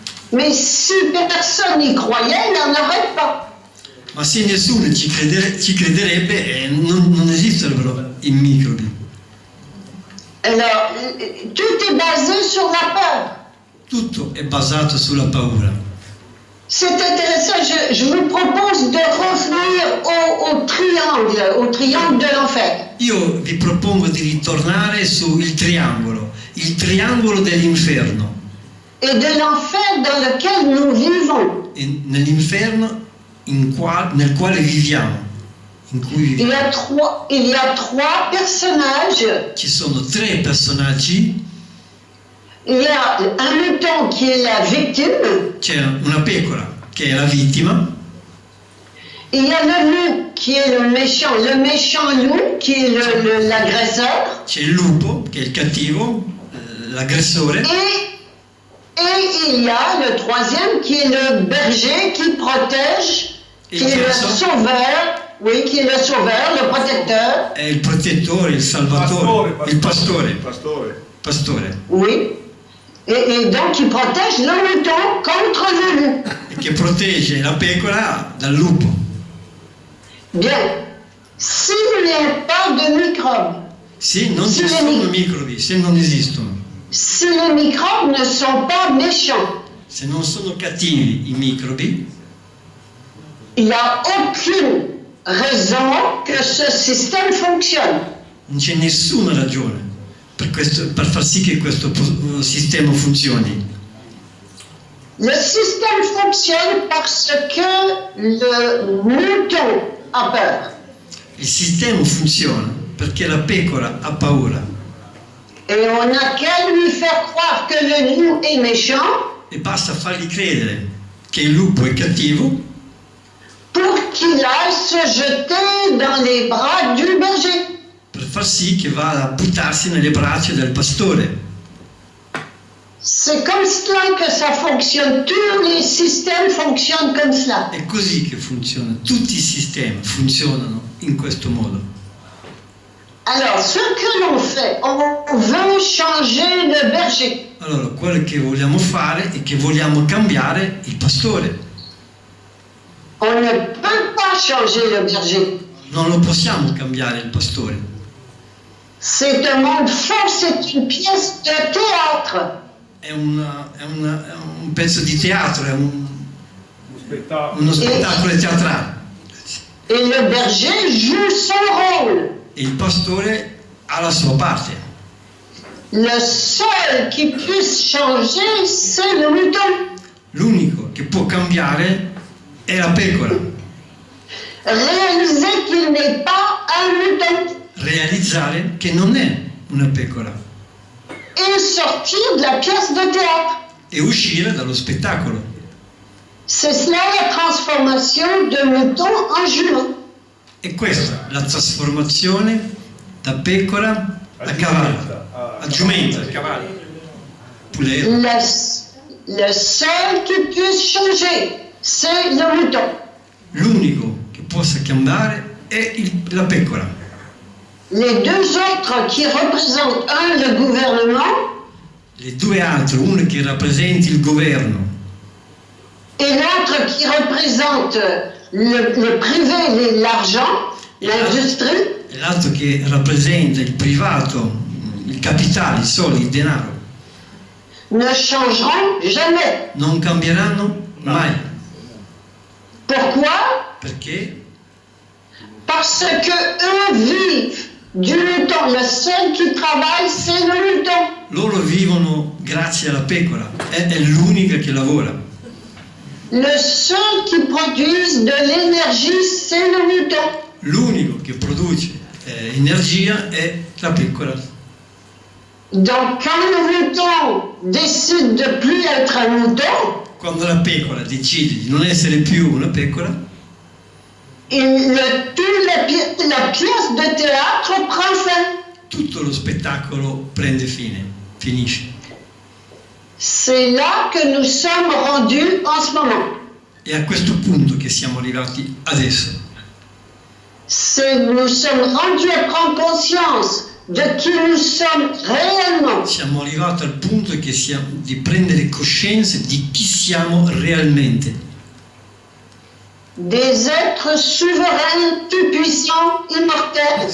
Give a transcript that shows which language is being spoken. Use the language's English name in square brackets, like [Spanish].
[French] Mais si personne n'y croyait, il n'en aurait pas. [Italian] Ma se nessuno ci crederebbe, non esisterebbero i microbi. [French] Alors, tout est basé sur la peur. [Italian] Tutto è basato sulla paura. [French] C'est intéressant, je vous propose de revenir au triangle de l'enfer. [Italian] Io vi propongo di ritornare sul triangolo, il triangolo dell'inferno. [French] Et de l'enfer dans lequel nous vivons. [Italian] E nell'inferno nel quale viviamo, in cui viviamo. [French] Il y a trois personnages. [Italian] Ci sono 3 personaggi, [French] Il y a un mouton qui est la victime. [Italian] c'è una pecora che è la vittima, [French] Il y a le loup qui est le méchant loup qui est l'agresseur. [Italian] c'è il lupo che è il cattivo, l'aggressore, [French] Et il y a le troisième qui est le berger qui protège, qui est le sauveur, oui, qui est le sauveur, le protecteur. [Italian] è il protettore, il salvatore, il pastore. [French] Oui. Et donc il protège le mouton contre le loup. [Italian] Che protegge la pecora dal lupo. [French] Bien. S'il n'y a pas de microbes, [Italian] Se non ci sono microbi, se non esistono, [French] si les microbes ne sont pas méchants, [Italian] se non sono cattivi i microbi, [French] il n'y a aucune raison que ce système fonctionne. [Italian] non c'è nessuna ragione per far sì che questo sistema funzioni. [French] Le système fonctionne parce que le mouton a peur. [Italian] Il sistema funziona perché la pecora ha paura [French] Et on n'a qu'à lui faire croire que le loup est méchant [Italian] e basta fargli credere che il lupo è cattivo [French] pour qu'il aille se jeter dans les bras du berger. [Italian] per far sì che vada a buttarsi nelle braccia del pastore. [French] C'est comme cela que ça fonctionne. Tous les systèmes fonctionnent comme cela. [Italian] È così che funziona, tutti i sistemi funzionano in questo modo. [French] Alors, ce que l'on fait, on veut changer le berger. [Italian] Allora, quello che vogliamo fare è che vogliamo cambiare il pastore. [French] On ne peut pas changer le berger. [Italian] Non lo possiamo cambiare il pastore. [French] C'est un monde faux, c'est une pièce de théâtre. [Italian] È un pezzo di teatro, è uno spettacolo teatrale. [French] Et le berger joue son rôle. [Italian] E il pastore ha la sua parte. [French] Le seul qui puisse changer, c'est le mouton. [Italian] L'unico che può cambiare è la pecora. [French] Réaliser qu'il n'est pas un mouton [Italian] Realizzare che non è una pecora [French] et sortir de la pièce de théâtre. [Italian] e uscire dallo spettacolo. [French] C'est cela la transformation de mouton en jument. [Italian] E questa è la trasformazione da pecora a cavallo, a giumenta, a cavallo, pulero. [French] Le seul qui puisse changer, c'est le mouton. [Italian] L'unico che possa cambiare è la pecora. [French] Les deux autres qui représentent, un, le gouvernement, [Italian] Le due altre, uno che rappresenti il governo [French] et l'autre qui représente le privé, l'argent, l'industrie, [Italian] e l'altro che rappresenta il privato, il capitale, i soldi, il denaro, [French] ne changeront jamais. [Italian] non cambieranno mai. [French] Pourquoi? [Italian] Perché? [French] Parce que eux vivent du mouton. Le seul qui travaille, c'est le mouton. [Italian] Loro vivono grazie alla pecora, è l'unica che lavora. [French] Le seul qui produise de l'énergie, c'est le mouton. [Italian] L'unico che produce energia è la pecora. [French] Donc quand le mouton décide de plus être un mouton, [Italian] Quando la pecora decide di non essere più una pecora, [French] la pièce de théâtre prend fin. [Italian] tutto lo spettacolo prende fine, finisce. [French] C'est là que nous sommes rendus en ce moment. [Italian] È a questo punto che siamo arrivati adesso. [French] Nous sommes rendus à prendre conscience de qui nous sommes réellement. [Italian] Siamo arrivati al punto di prendere coscienza di chi siamo realmente. [French] Des êtres souverains, tout-puissants, immortels.